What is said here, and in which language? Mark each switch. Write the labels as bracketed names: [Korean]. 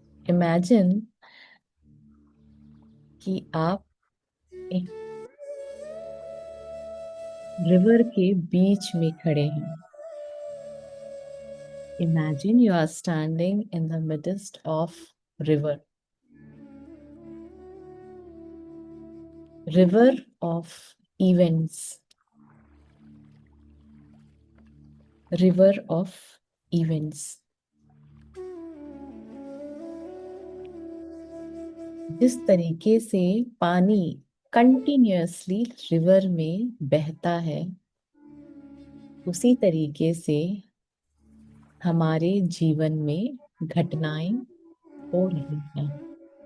[Hindi] Imagine कि आप एक रिवर के बीच में खड़े हैं। [English] Imagine you are standing in the midst of river, river of events, river of events. [Hindi] जिस तरीके से पानी कंटिन्यूअसली रिवर में बहता है, उसी तरीके से हमारे जीवन में घटनाएं हो रही हैं।